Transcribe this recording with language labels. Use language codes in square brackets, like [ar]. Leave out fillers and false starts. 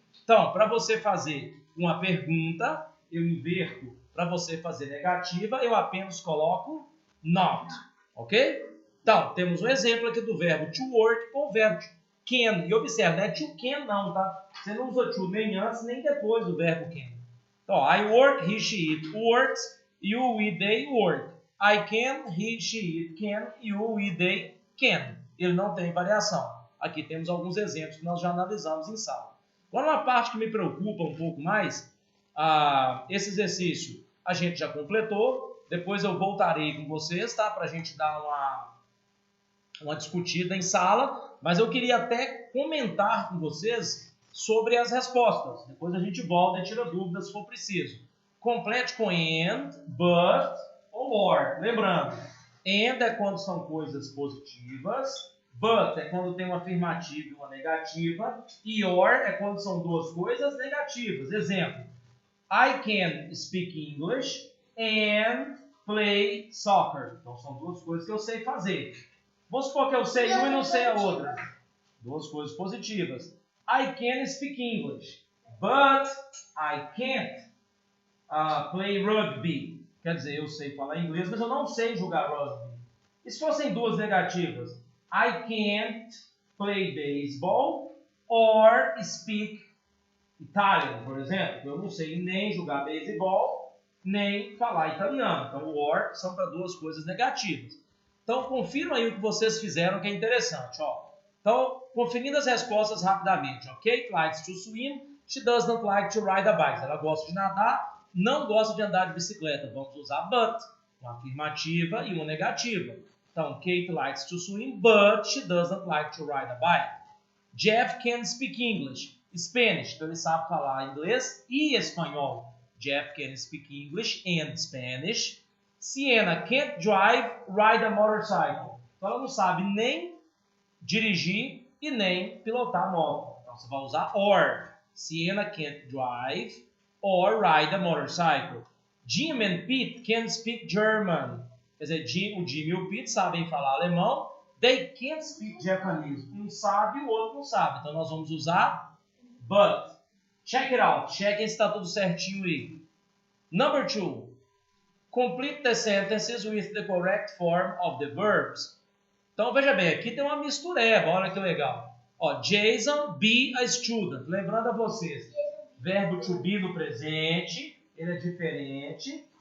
[pt] Então, para você fazer uma pergunta, eu inverto, para você fazer negativa, eu apenas coloco not, ok? Então, temos um exemplo aqui do verbo to work com o verbo can. E observe, não é to can não, tá? Você não usa to nem antes nem depois do verbo can. [en] Então, I work, he, she, it works, you, we, they work. I can, he, she, it can, you, we, they can. [pt] Ele não tem variação. Aqui temos alguns exemplos que nós já analisamos em sala. Agora, uma parte que me preocupa um pouco mais, esse exercício a gente já completou. Depois eu voltarei com vocês, tá? Para a gente dar uma discutida em sala. Mas eu queria até comentar com vocês sobre as respostas. Depois a gente volta e tira dúvidas se for preciso. Complete com and, but ou or. Lembrando, and é quando são coisas positivas, but é quando tem uma afirmativa e uma negativa, e or é quando são duas coisas negativas. [en] Exemplo, I can speak English and play soccer. [pt] Então são duas coisas que eu sei fazer. Vamos supor que eu sei uma e não sei a outra. Duas coisas positivas. [en] I can speak English, but I can't play rugby. [pt] Quer dizer, eu sei falar inglês, mas eu não sei jogar rugby. E se fossem duas negativas? [en] I can't play baseball or speak Italian, [pt] por exemplo. Eu não sei nem jogar beisebol, nem falar italiano. Então, o or são para duas coisas negativas. Então, confiram aí o que vocês fizeram, que é interessante. Ó. Então, conferindo as respostas rapidamente. Ó. [en] Kate likes to swim, she does not like to ride a bike. [pt] Ela gosta de nadar, não gosta de andar de bicicleta. Vamos usar but, uma afirmativa e uma negativa. [en] Então, Kate likes to swim, but she does not like to ride a bike. Jeff can speak English, Spanish. [pt] Então, ele sabe falar inglês e espanhol. [en] Jeff can speak English and Spanish. Sienna can't drive, ride a motorcycle. [pt] Então, ela não sabe nem dirigir e nem pilotar a moto. Então, você vai usar or. [en] Sienna can't drive or ride a motorcycle. Jim and Pete can speak German. [pt] Quer dizer, o Jim e o Pete sabem falar alemão. [en] They can't speak Japanese. [pt] Um sabe, o outro não sabe. Então, nós vamos usar but. [en] Check it out. [pt] Chequem se está tudo certinho aí. [en] Number 2. Complete the sentences with the correct form of the verbs. [pt] Então, veja bem, aqui tem uma mistureba. Olha que legal. Ó, [en] Jason be a student. [pt] Lembrando a vocês, verbo to be no presente, ele é diferente.